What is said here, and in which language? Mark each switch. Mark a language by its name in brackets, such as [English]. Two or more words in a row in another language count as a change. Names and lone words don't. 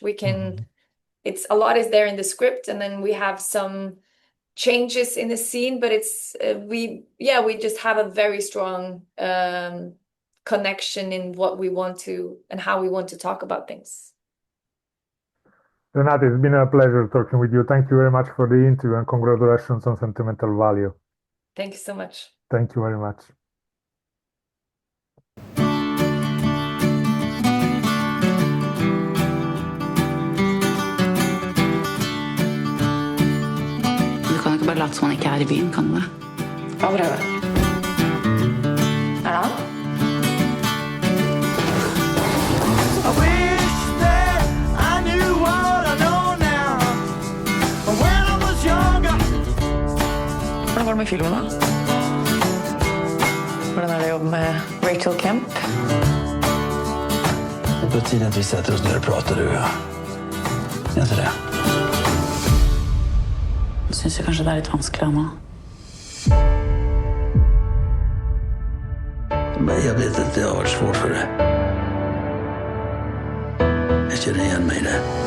[English] We can, it's a lot is there in the script, and then we have some changes in the scene, but it's we just have a very strong connection in what we want to and how we want to talk about things. Renate, it's been a pleasure talking with you. Thank you very much for the interview, and congratulations on Sentimental Value. Thank you so much. Thank you very much. [Norwegian] Du kan ikke bare late som han ikke er i byen, kan du det? Hva prøver? Er det han? [English] I wish that I knew what I know now. When I was younger. [Norwegian] Hvordan går det med filmen da? Hvordan er det å jobbe med Rachel Kemp? [Swedish] Det är på tiden att vi sätter oss ner och pratar, du och jag. Är inte det? [Norwegian] Jeg synes kanskje det er litt vanskelig nå. [Swedish] Men jag vet att det har varit svårt för dig. Jag känner igen mig i det.